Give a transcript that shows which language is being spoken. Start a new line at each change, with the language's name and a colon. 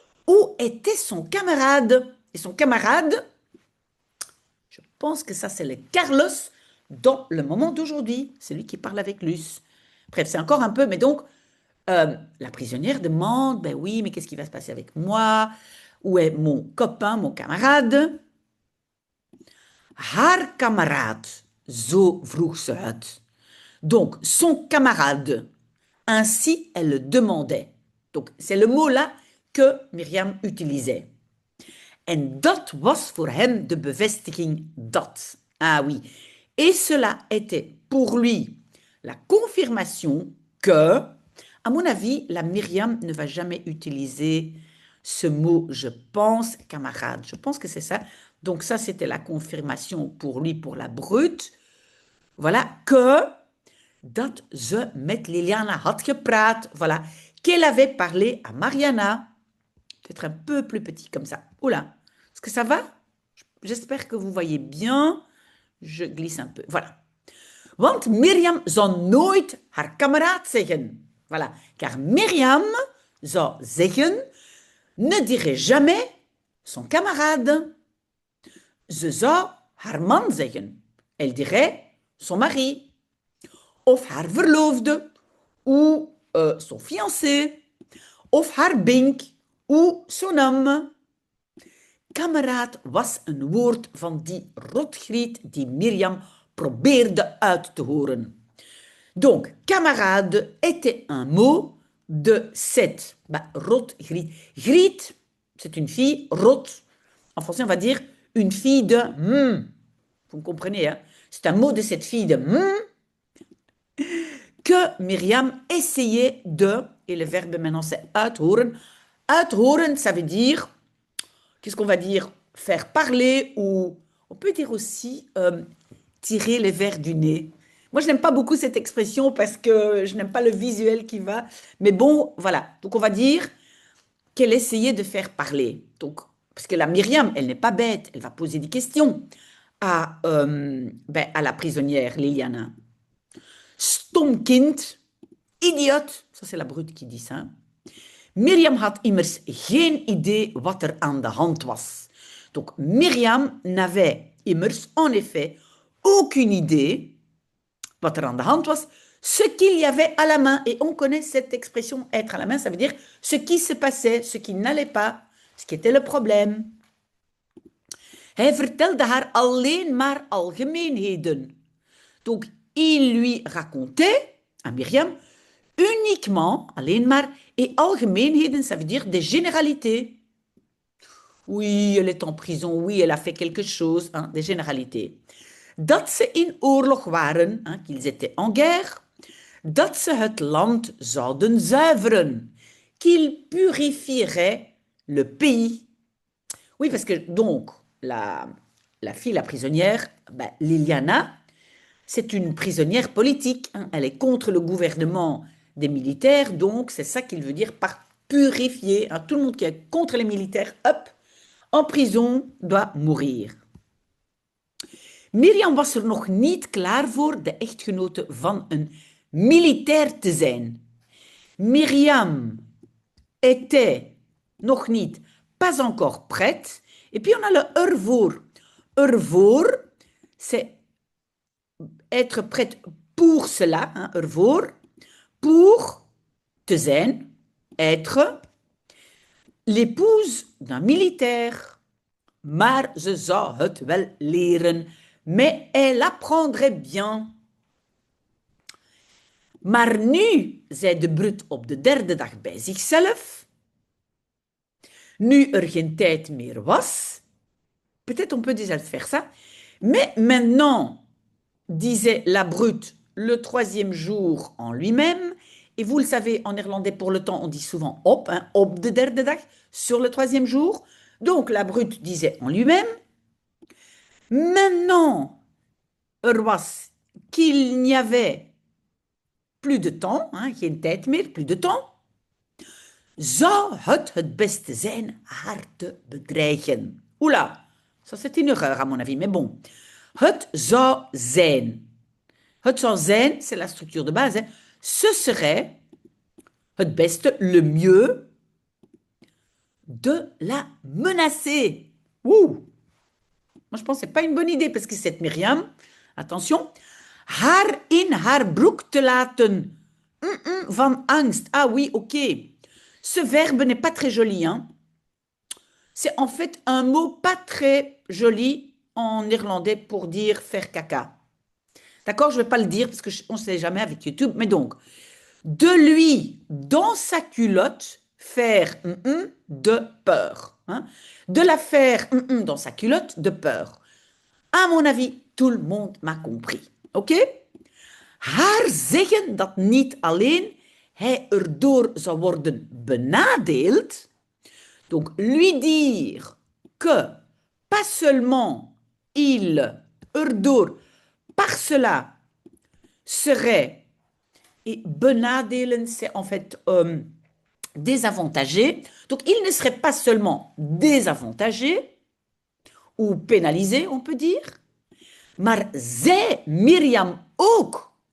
French: Où était son camarade? Et son camarade, je pense que ça c'est le Carlos dans le moment d'aujourd'hui, celui qui parle avec Luce. Bref, c'est encore un peu, mais donc, la prisonnière demande, ben oui, mais qu'est-ce qui va se passer avec moi? Où est mon copain, mon camarade?
Dutch: Haar kameraad, zo vroeg ze het.
French: Donc, son camarade, ainsi elle le demandait. Donc, c'est le mot là que Myriam utilisait.
Dutch: En dat was voor hem de bevestiging dat.
French: Ah oui. Et cela était pour lui la confirmation que, à mon avis, la Myriam ne va jamais utiliser ce mot, je pense, camarade. Je pense que c'est ça. Donc ça, c'était la confirmation pour lui, pour la brute.
Dutch: Voilà, que dat ze met Liliana had gepraat.
French: Voilà, qu'elle avait parlé à Mariana. Peut-être un peu plus petit comme ça. Oula, est-ce que ça va? J'espère que vous voyez bien. Je glisse un peu. Voilà.
Dutch: Want Myriam zou nooit haar kameraad zeggen. Voilà.
French: Car Myriam
Dutch: zou zeggen,
French: ne dirait jamais son camarade.
Dutch: Ze zou haar man zeggen.
French: Elle dirait son mari.
Dutch: of haar verloofde,
French: ou son fiancé,
Dutch: of haar bink,
French: ou son homme.
Dutch: Kameraad was een woord van die rotgriet die Myriam probeerde uit te horen.
French: Donc, camarade était un mot de cette rotgriet. Griet, c'est une fille, rot, en français on va dire une fille de Vous me comprenez, hein? C'est un mot de cette fille de que Myriam essayait de, et le verbe maintenant c'est uithoren. Uithoren, ça veut dire, qu'est-ce qu'on va dire? Faire parler, ou on peut dire aussi tirer les vers du nez. Moi, je n'aime pas beaucoup cette expression parce que je n'aime pas le visuel qui va. Mais bon, voilà. Donc, on va dire qu'elle essayait de faire parler. Donc, parce que la Myriam, elle n'est pas bête. Elle va poser des questions à la prisonnière Liliana.
Dutch: Stom kind, idioot.
French: Ça, c'est la brute qui dit ça.
Dutch: Myriam had immers geen idee wat er aan de hand was.
French: Donc, Myriam n'avait immers, en effet, aucune idée
Dutch: wat er aan de hand was,
French: ce qu'il y avait à la main. Et on connaît cette expression être à la main, ça veut dire ce qui se passait, ce qui n'allait pas, ce qui était le problème.
Dutch: Hij vertelde haar alleen maar algemeenheden.
French: Donc, il lui racontait, à Myriam, uniquement, alleen maar, et algemeenheden, ça veut dire des généralités. Oui, elle est en prison, oui, elle a fait quelque chose, hein, des généralités.
Dutch: Dat ze in oorlog waren, hein,
French: qu'ils étaient en guerre,
Dutch: dat ze het land zouden zuiveren,
French: qu'ils purifieraient le pays. Oui, parce que donc, la fille, la prisonnière, Liliana, c'est une prisonnière politique, hein, elle est contre le gouvernement des militaires, donc c'est ça qu'il veut dire par purifier, hein, tout le monde qui est contre les militaires, hop, en prison, doit mourir.
Dutch: Myriam was er nog niet klaar voor de echtgenote van een militair te zijn.
French: Myriam était
Dutch: nog niet,
French: pas encore prête. Et puis on a le ervoor. Ervoor, c'est être prête pour cela, hein, ervoor. Pour
Dutch: te zijn,
French: être l'épouse d'un militaire.
Dutch: Maar ze zou het wel leren.
French: Mais elle apprendrait bien.
Dutch: Maar nu, zei de brut op de derde dag bij zichzelf, nu er geen tijd meer was,
French: peut-être on peut déjà faire ça, mais maintenant, disait la brute le troisième jour en lui-même, et vous le savez, en néerlandais pour le temps, on dit souvent op, hein,
Dutch: op de derde dag,
French: sur le troisième jour. Donc la brute disait en lui-même, maintenant, er was qu'il n'y avait plus de temps, hein,
Dutch: geen tijd meer,
French: plus de temps,
Dutch: zou het beste zijn haar te bedreigen.
French: Oula, ça c'est une erreur à mon avis, mais bon.
Dutch: Het zou zijn.
French: Het zou zijn, c'est la structure de base, hein. Ce serait
Dutch: het beste,
French: le mieux, de la menacer. Ouh. Moi, je pense que ce n'est pas une bonne idée, parce que cette Myriam, attention,
Dutch: haar in haar broek te laten van angst.
French: Ah oui, ok. Ce verbe n'est pas très joli, hein. C'est en fait un mot pas très joli en néerlandais pour dire faire caca. D'accord? Je ne vais pas le dire parce qu'on ne sait jamais avec YouTube. Mais donc, de lui, dans sa culotte, faire de peur. Hein? De la faire dans sa culotte de peur. À mon avis, tout le monde m'a compris. Ok?
Dutch: Haar zeggen dat niet alleen hij erdoor zou worden benadeeld.
French: Donc, lui dire que pas seulement il, erdoor, par cela, serait, et benadelen, c'est en fait désavantagé. Donc, il ne serait pas seulement désavantagé ou pénalisé, on peut dire,
Dutch: maar zij, Myriam, ook.